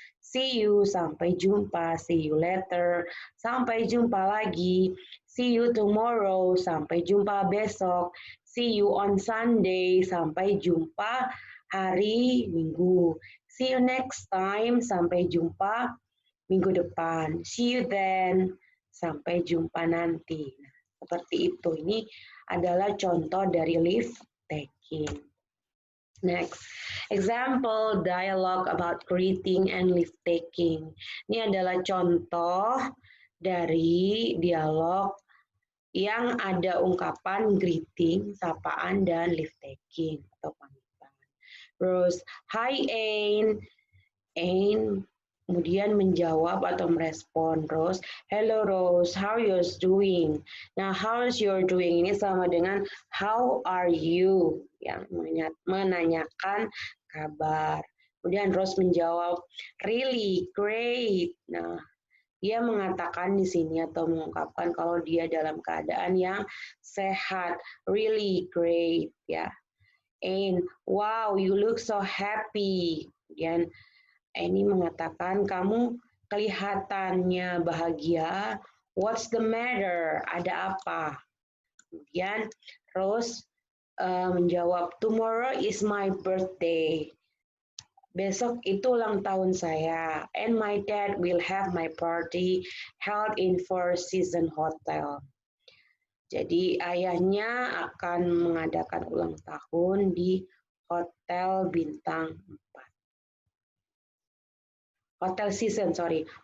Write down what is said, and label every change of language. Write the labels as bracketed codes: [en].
[en] See you, [id] sampai jumpa, [en] see you later, [id] sampai jumpa lagi, [en] see you tomorrow, [id] sampai jumpa besok, [en] see you on Sunday, [id] sampai jumpa hari Minggu, [en] see you next time, [id] sampai jumpa minggu depan, [en] see you then, [id] sampai jumpa nanti. Seperti itu. Ini adalah contoh dari leave taking. [en] Next, example dialogue about greeting and leave taking. [id] Ini adalah contoh dari dialog yang ada ungkapan greeting, sapaan, dan leave taking atau pamitan. Terus, hi Ain. Ain kemudian menjawab atau merespon Rose, [en] hello Rose, how you doing? [id] Nah, [en] how's your doing [id] ini sama dengan [en] how are you, [id] yang menanyakan kabar. Kemudian Rose menjawab, [en] really great. [id] Nah, dia mengatakan di sini atau mengungkapkan kalau dia dalam keadaan yang sehat, [en] really great, [id] ya. [en] And wow, you look so happy. [id] Kemudian ini mengatakan kamu kelihatannya bahagia. [en] What's the matter? [id] Ada apa? Kemudian Rose menjawab, [en] tomorrow is my birthday. [id] Besok itu ulang tahun saya. [en] And my dad will have my party held in Four Seasons Hotel. [id] Jadi ayahnya akan mengadakan ulang tahun di Hotel Bintang 4. Hotel Season 4.